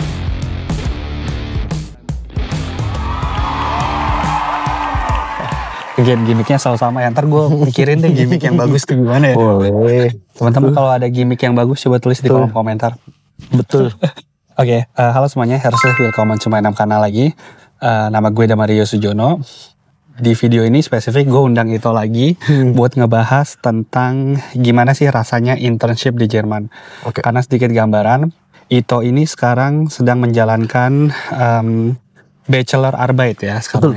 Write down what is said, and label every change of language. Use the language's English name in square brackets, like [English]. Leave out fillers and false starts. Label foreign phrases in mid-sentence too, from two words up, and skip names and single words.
[Indonesian] Gimmicknya selalu sama ya. Ntar gue pikirin deh gimmick yang bagus tuh gimana ya. Boleh. Teman-teman kalau ada gimmick yang bagus coba tulis di kolom komentar. Betul. Oke, halo semuanya, [German] herzlich willkommen [English] to my channel lagi. [Indonesian] Nama gue Damario Sujono. Di video ini spesifik gue undang Ito lagi buat ngebahas tentang gimana sih rasanya internship di Jerman. Karena sedikit gambaran, Ito ini sekarang sedang menjalankan [German] bachelor Arbeit [Indonesian] ya sekarang.